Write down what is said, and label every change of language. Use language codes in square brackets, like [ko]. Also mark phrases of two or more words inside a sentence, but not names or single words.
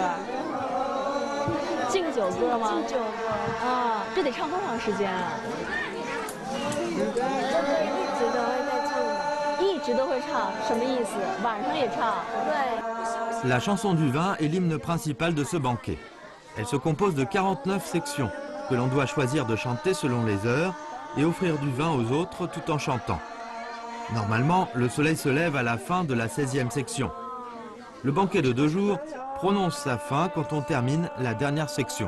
[zh] 敬酒歌吗？敬酒歌啊，这得唱多长时间啊？一直都会唱，什么意思？晚上也唱？对。 [fr] La chanson du vin est l'hymne principal de ce banquet. Elle se compose de 49 sections que l'on doit choisir de chanter selon les heures et offrir du vin aux autres tout en chantant. Normalement, le soleil se lève à la fin de la 16e section. Le banquet de 2 jours prononce sa fin quand on termine la dernière section.